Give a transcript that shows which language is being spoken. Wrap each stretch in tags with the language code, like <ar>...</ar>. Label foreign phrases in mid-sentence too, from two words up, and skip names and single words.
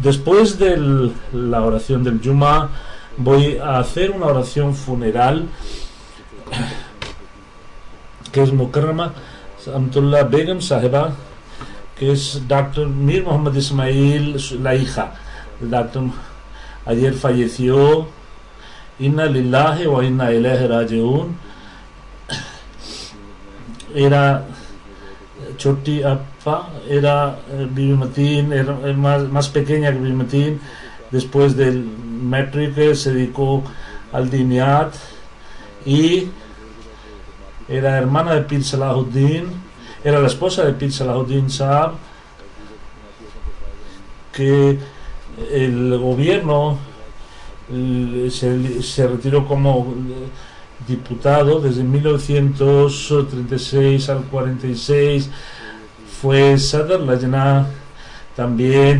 <es>Después de la oración del Juma voy a hacer una oración funeral que es Mukarrama Amtullah Begum Sahiba, que es Dr. Mir Muhammad Ismail, la hija del Dr. Ayer falleció.</es> <ar>إنا لله وإنا إليه راجعون.</ar> <es>Era</es> <ur>چھوٹی آپا,</ur> <es>era Bibi Mateen, era más pequeña que Bibi Mateen. Después del matric se dedicó al Diniyat y era hermana de Pir Salahuddin, era la esposa de Pir Salahuddin Saab, que el gobierno se retiró como diputado desde 1936 al 46, fue Sadr Lajna también.</es>